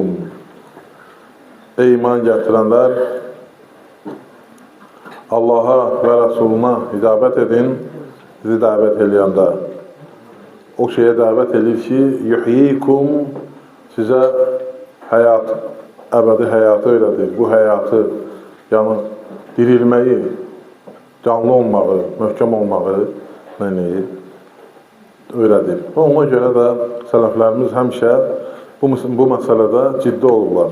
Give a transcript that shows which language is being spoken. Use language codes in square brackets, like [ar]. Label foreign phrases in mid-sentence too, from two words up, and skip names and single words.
[tr] Ey iman getirenler, Allah'a ve Resuluna icabet edin, sizi davet edilende. O şeye davet edilir ki yuhyikum, size hayat, [az] əbədi həyatı öylədir. Bu həyatı, yəni dirilməyi, canlı olmağı, möhkəm olmağı öylədir. Və ona görə də sələflərimiz həmişə bu məsələdə ciddi olurlar.